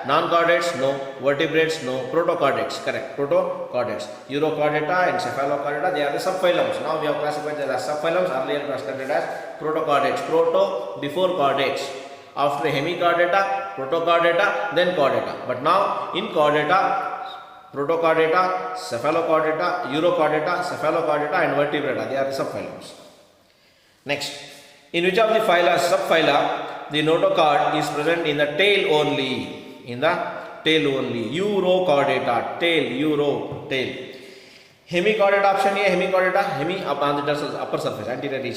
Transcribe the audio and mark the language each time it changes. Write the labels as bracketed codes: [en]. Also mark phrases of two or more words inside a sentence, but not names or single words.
[en] Non-chordates, no. Vertebrates, no. Protochordates, correct. Protochordates. Urochordata and Cephalochordata, they are the subphylums. Now we have classified them as subphylums. Earlier classified as protochordates. Proto before chordates. After hemichordata, protochordata, then chordata. But now in chordata, protochordata, cephalochordata, urochordata, cephalochordata and vertebrata, they are the subphylums. Next, in which of the phyla, subphyla, the notochord is present in the tail only. In the tail only. Urochordata, tail, tail. Hemichordata, option A, hemichordata, hemi on the dorsal upper surface, anterior region.